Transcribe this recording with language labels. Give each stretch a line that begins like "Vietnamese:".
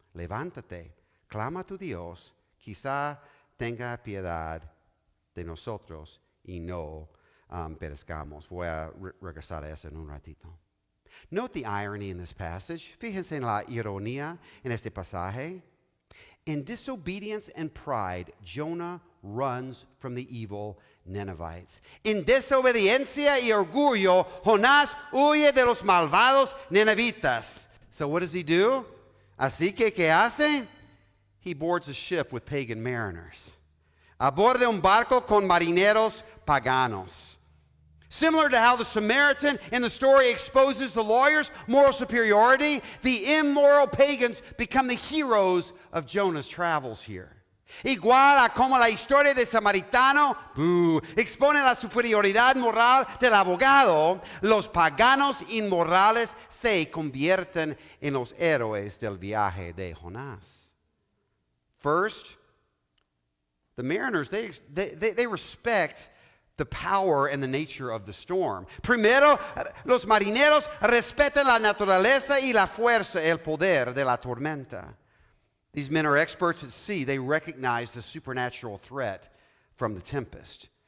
Spanish: Levántate, clama a tu Dios, quizá tenga piedad de nosotros y no perezcamos. Voy a regresar a eso en un ratito.
English: Note the irony in this passage.
Spanish: Fíjense en la ironía en este pasaje.
English: In disobedience and pride, Jonah runs from the evil Ninevites.
Spanish: En desobediencia y orgullo, Jonás huye de los malvados ninevitas.
English: So what does he do?
Spanish: Así que, ¿qué hace?
English: He boards a ship with pagan mariners.
Spanish: Aborda un barco con marineros paganos.
English: Similar to how the Samaritan in the story exposes the lawyer's moral superiority, the immoral pagans become the heroes of Jonah's travels here.
Spanish: Igual a como la historia de Samaritano expone la superioridad moral del abogado, los paganos inmorales se convierten en los héroes del viaje de Jonás.
English: First, the mariners, they respect the power and the nature of the storm.
Spanish: Primero, los marineros respetan la naturaleza y la fuerza, el poder de la tormenta.
English: These men are experts at sea. They recognize the supernatural threat from the tempest.